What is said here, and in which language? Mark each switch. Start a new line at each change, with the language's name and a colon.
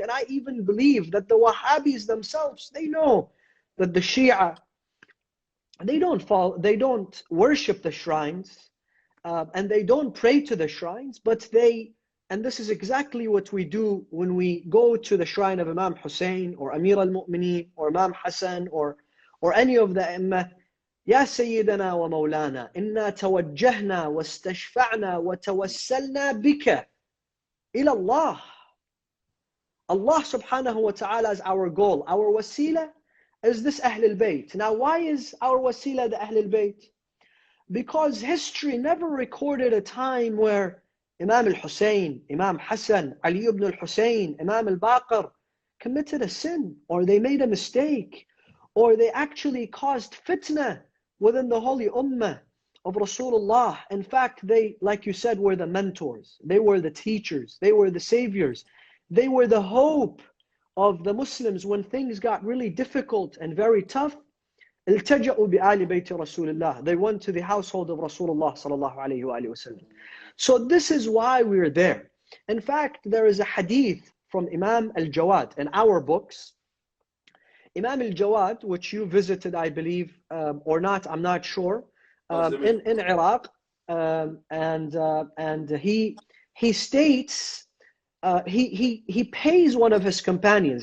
English: And I even believe that the Wahhabis themselves, they know that the Shia, they don't worship the shrines, and they don't pray to the shrines, but and this is exactly what we do when we go to the shrine of Imam Hussein or Amir al-Mu'mineen or Imam Hassan or any of the Imam.
Arabic: يا سيدنا ومولانا إنا توجهنا واستشفعنا وتوسلنا بك إلى الله.
English: Allah subhanahu wa ta'ala is our goal. Our wasila is this Ahlul Bayt. Now why is our wasila the Ahlul Bayt? Because history never recorded a time where Imam al-Hussein, Imam Hassan, Ali ibn al-Hussein, Imam al-Baqir committed a sin, or they made a mistake, or they actually caused fitna within the holy ummah of Rasulullah. In fact, they, like you said, were the mentors. They were the teachers. They were the saviors. They were the hope of the Muslims when things got really difficult and very tough.
Arabic: التجأوا بآل بيت رسول الله.
English: They went to the household of Rasulullah sallallahu alayhi wa sallam. So this is why we're there. In fact, there is a hadith from Imam al-Jawad in our books. Imam al-Jawad, which you visited, I believe, or not, I'm not sure, in Iraq, and he states, he pays one of his companions.